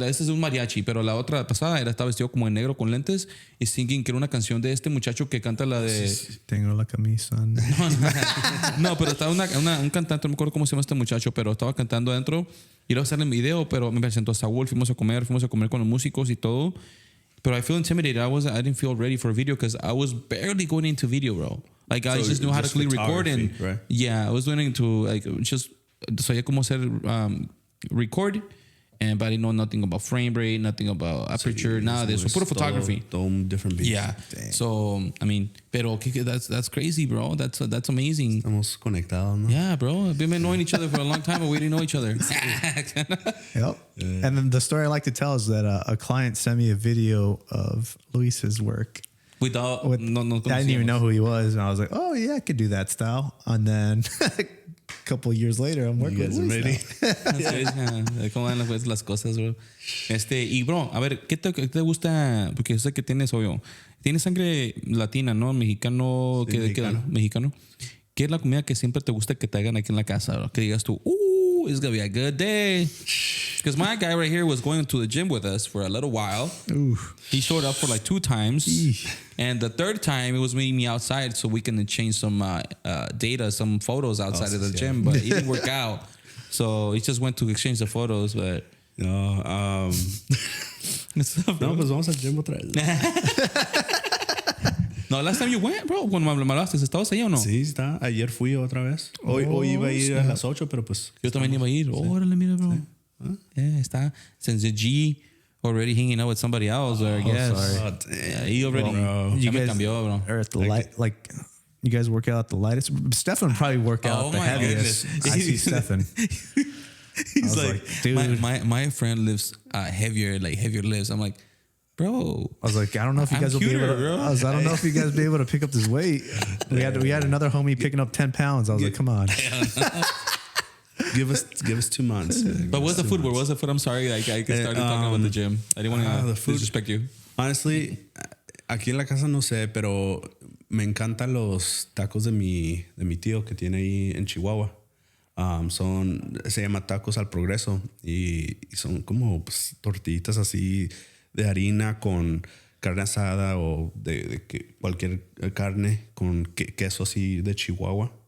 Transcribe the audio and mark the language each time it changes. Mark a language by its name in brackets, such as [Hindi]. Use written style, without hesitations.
[Spanish] Este es un mariachi, pero la otra pasada estaba vestido como en negro con lentes y singing, que era una canción de este muchacho que canta la de. Tengo la camisa. No, pero estaba un cantante, no me acuerdo cómo se llama este muchacho, pero estaba cantando adentro y luego sale el video, pero me presentó a Saúl, fuimos a comer con los músicos y todo. [English] But I feel intimidated. I didn't feel ready for a video because I was barely going into video, bro. Like I just knew how to clearly record and right? Yeah, I was going into like just [Spanish] sabía cómo hacer record, [English] but I didn't know nothing about frame rate, nothing about aperture, [Spanish] nada de eso. [English] Puro photography. Different beats. Yeah. Dang. So I mean, pero that's crazy, bro. That's amazing. [Spanish] Estamos conectados, ¿no? [English] Yeah, bro. We've been knowing each other for a long time, but we didn't know each other. Yep. And then the story I like to tell is that a client sent me a video of Luis's work. I didn't even know who he was, and I was like, "Oh yeah, I could do that style." And then a couple of years later, I'm working with Luis now. [Spanish] ¿Cómo van las cosas, bro? Y bro, a ver, ¿qué te gusta? Porque yo sé que tienes sangre latina, ¿no? Mexicano, sí, mexicano. ¿Qué es la comida que siempre te gusta que te hagan aquí en la casa, bro? Que digas tú, [English] it's gonna be a good day. Because my guy right here was going to the gym with us for a little while. Ooh. He showed up for like 2 times. And the third time, it was meeting me outside so we can exchange some data, some photos outside of the gym. But it didn't work out. So he just went to exchange the photos. But [Spanish] no, pues vamos al gym otra vez. No, [English] last time you went, [Spanish] bro, cuando me hablaste, ¿estabas ahí o no? Sí, está. Ayer fui otra vez. Hoy iba a ir a las 8, pero pues... Yo también iba a ir. Órale, mira, bro. Sí. Yeah, está. [English] Since the G already hanging out with somebody else, I guess. Sorry. Yeah, he already... You guys [Spanish] cambió, bro. [English] are at the light, like... You guys work out at the lightest. Stefan would probably work out the heaviest. I see Stefan. He's was like, like, dude. my friend lives heavier lives. I'm like, bro. I was like, I don't know if you guys will be able to. bro. I don't know if you guys will be able to pick up this weight. We had another homie picking up 10 pounds. I was like, come on. Give us 2 months. But what's the food? Where was the food? I'm sorry. Like, I started talking about the gym. I didn't want to disrespect you. [Spanish] Honestly, aquí en la casa no sé, pero me encantan los tacos de mi tío que tiene ahí en Chihuahua. Se llama Tacos al Progreso y son como pues, tortillitas así de harina con carne asada o de cualquier carne con queso así de Chihuahua.